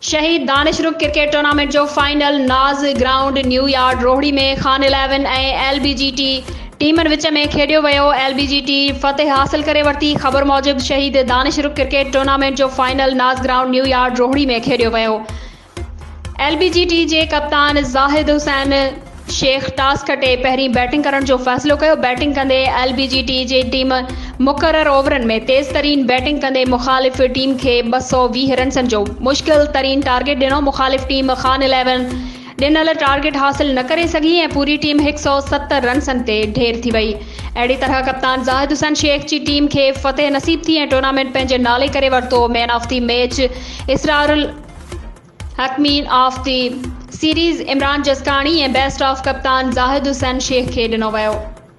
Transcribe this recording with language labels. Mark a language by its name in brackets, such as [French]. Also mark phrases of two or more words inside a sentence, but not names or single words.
[Sindhi] वही दानिशरुख क्रिकेट टूर्नामेंट जो फाइनल नाज़ ग्राउंड न्यू यार्ड रोहड़ी में खान 11 ऐं LBGT टीमनि विच में खेडियो वियो। LBGT फतेह हासिल करे वरिती। ख़बर मूजिब शहीद दानिशरुख क्रिकेट टूर्नामेंट जो फाइनल नाज़ ग्राउंड न्यू यार्ड रोहड़ी में खेडियो वियो। LBGT जे कप्तान ज़ाहिद हुसैन शेख टॉस खटे पहिरीं बैटिंग करण जो फ़ैसिलो कयो। बैटिंग कंदे LBGT जी टीम मुक़रर ओवरनि में तेज़ तरीन बैटिंग कंदे मुख़ालिफ़ टीम खे 220 रन्सनि जो मुश्किल तरीन टारगेट ॾिनो। मुख़ालिफ़ टीम खान 11 ॾिनल टारगेट हासिल न करे सघी ऐं पूरी टीम 170 रन्सनि ते ढेर थी वई। अहिड़ी तरह कप्तान ज़ाहिद हुसैन शेख जी टीम खे फ़तेह नसीब थी ऐं टूर्नामेंट पंहिंजे नाले करे वरितो। [English] man of the match [Sindhi] इसरारुल हकमीन [English] of the series [Sindhi] इमरान जसकानी ऐं [English] best of [Sindhi] कप्तान ज़ाहिद हुसैन शेख खे ॾिनो वियो।